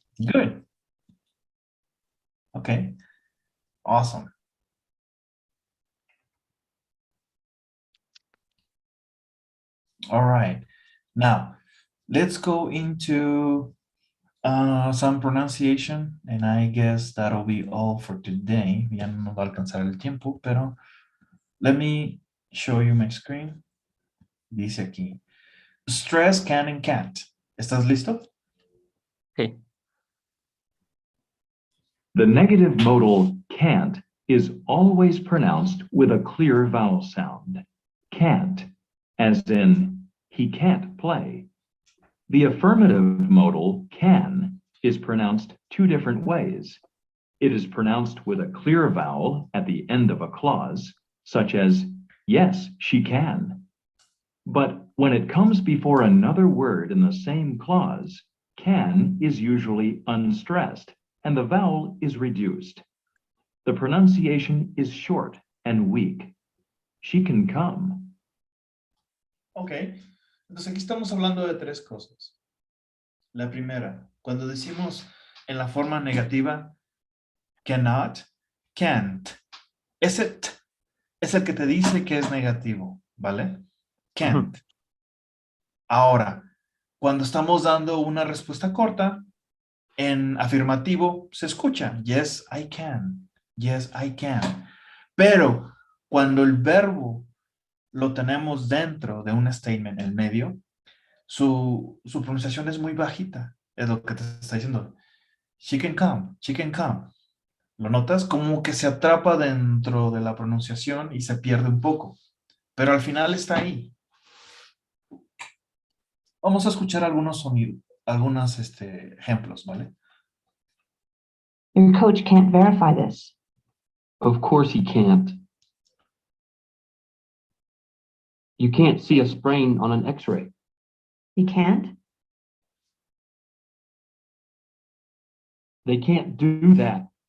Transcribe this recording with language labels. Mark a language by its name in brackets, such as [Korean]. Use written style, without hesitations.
[English] Good. Okay. Awesome. All right. Now, let's go into some pronunciation, and I guess that'll be all for today. [Spanish] Ya no nos va a alcanzar el tiempo, pero [English] let me show you my screen. [Spanish] Dice aquí, [English] stress can and can't. [Spanish] ¿Estás listo? [English] Okay. The negative modal can't is always pronounced with a clear vowel sound. Can't, as in he can't play. The affirmative modal can is pronounced two different ways. It is pronounced with a clear vowel at the end of a clause, such as, yes, she can. But when it comes before another word in the same clause, can is usually unstressed, and the vowel is reduced. The pronunciation is short and weak. She can come. Ok. [Spanish] Entonces aquí estamos hablando de tres cosas. La primera, cuando decimos en la forma negativa, cannot, can't. Ese t es el que te dice que es negativo, ¿vale? Can't. Ahora, cuando estamos dando una respuesta corta, en afirmativo se escucha, [English] yes, I can. Yes, I can. [Spanish] Pero cuando el verbo lo tenemos dentro de un statement en medio, su pronunciación es muy bajita. Es lo que te está diciendo. [English] She can come, she can come. [Spanish] ¿Lo notas? Como que se atrapa dentro de la pronunciación y se pierde un poco. Pero al final está ahí. Vamos a escuchar algunos sonidos, algunos ejemplos, ¿vale? [English] Your coach can't verify this. Of course he can't. You can't see a sprain on an x-ray. He can't? They can't do that.